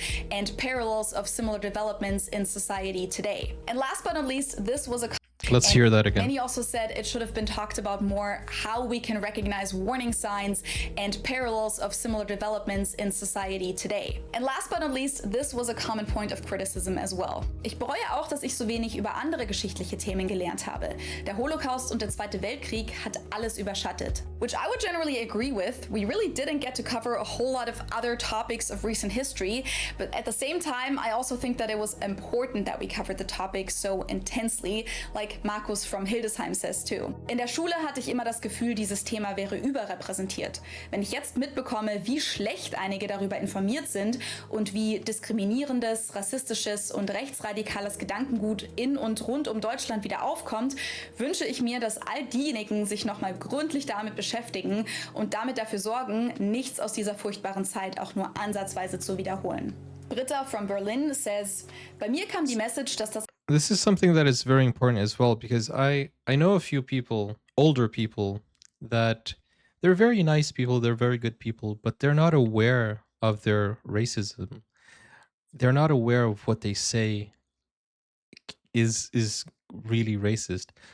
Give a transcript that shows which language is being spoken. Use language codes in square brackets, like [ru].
[en] and parallels of similar developments in society today. And last but not least, this was a Let's hear that again. Many also said it should have been talked about more how we can recognize warning signs and parallels of similar developments in society today. And last but not least, this was a common point of criticism as well. [de] Ich bereue auch, dass ich so wenig über andere geschichtliche Themen gelernt habe. Der Holocaust und der Zweite Weltkrieg hat alles überschattet. [en] Which I would generally agree with. We really didn't get to cover a whole lot of other topics of recent history, but at the same time, I also think that it was important that we covered the topic so intensely, like Markus from Hildesheim says too. [de] In der Schule hatte ich immer das Gefühl, dieses Thema wäre überrepräsentiert. Wenn ich jetzt mitbekomme, wie schlecht einige darüber informiert sind und wie diskriminierendes, rassistisches und rechtsradikales Gedankengut in und rund um Deutschland wieder aufkommt, wünsche ich mir, dass all diejenigen sich nochmal gründlich damit beschäftigen und damit dafür sorgen, nichts aus dieser furchtbaren Zeit auch nur ansatzweise zu wiederholen. [en] Britta from Berlin says, [de] bei mir kam die Message, dass das [en] This is something that is very important as well, because I know a few people, older people, that they're very nice people, they're very good people, but they're not aware of their racism. They're not aware of what they say is really racist.